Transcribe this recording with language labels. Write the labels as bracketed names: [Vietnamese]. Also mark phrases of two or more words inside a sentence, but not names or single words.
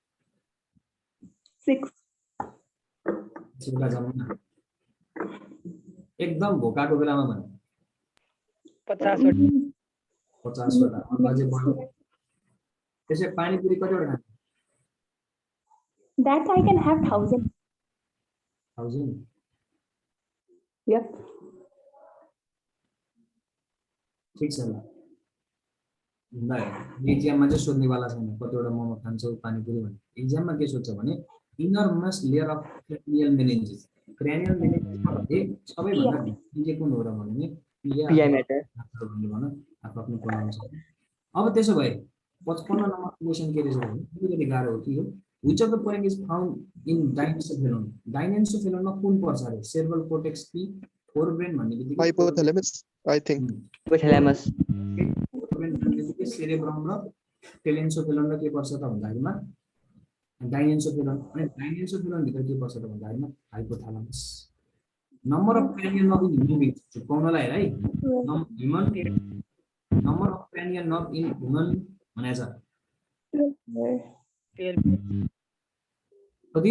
[Nepali] 6 वटा जम्मा एकदम भोकाको बेलामा भन 50 वटा 50 वटा अझै बढ्यो त्यसै पानीपुरी कतिवटा खान्छ [English] that I can have 1000 1000 Yep. [Nepali] ठिक छ ल एक्जाममा चाहिँ सोध्नेवाला छैन कतिवटा मोमो खान्छौ पानीपुरी भन्ने एक्जाममा के सोध्छ भने [English] inner most layer of cranial meninges [Nepali] सबैभन्दा भित्री कुन हो र भने [English] PI matter. [Nepali] आफ्नो प्रोनाउन्स अब त्यसो भए 55 नम्बर क्वेशन के रहेछ भने अलिकति गाह्रो हो कि हो [English] which of the following is found in Diencephalon Diencephalon [Nepali] मा कुन पर्छ अरे [English] cerebral cortex P forebrain [Nepali] भन्ने बित्तिकै [English] Hypothalamus, I think. Hypothalamus. [Nepali] सेरेब्रम र टेलेन्सोफेलन र के पर्छ त भन्दाखेरिमा डाइनेन्सोफेलन अनि डाइनेन्सोफेलन भित्र के पर्छ त भन्दाखेरिमा हाइपोथालामस [English] number of cranial nerve in human [Nepali] चुकाउनलाई है ह्युमन [English] number of cranial nerve in human [Nepali] भनेछ कति